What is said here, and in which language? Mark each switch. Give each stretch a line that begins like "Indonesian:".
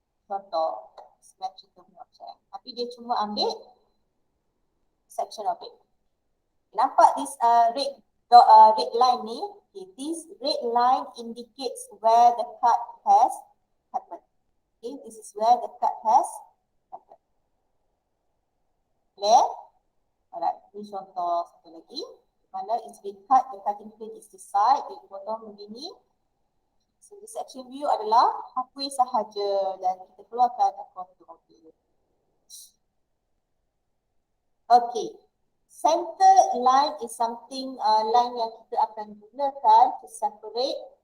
Malay: Contoh, symmetrical punya object. Tapi dia cuma ambil
English: section of it. Nampak this red line ni? Okay, this red line indicates where the cut has happened. Okay, this is where the cut has happened. Clear?
Malay: Alright, ini contoh satu lagi.
English: Mana it's been cut, the cutting plane is this side,
Malay: dia potong begini.
English: So the section view adalah halfway
Malay: sahaja dan kita keluarkan
English: a quarter of it. Okay, center line is something line
Malay: yang kita akan gunakan
English: to separate.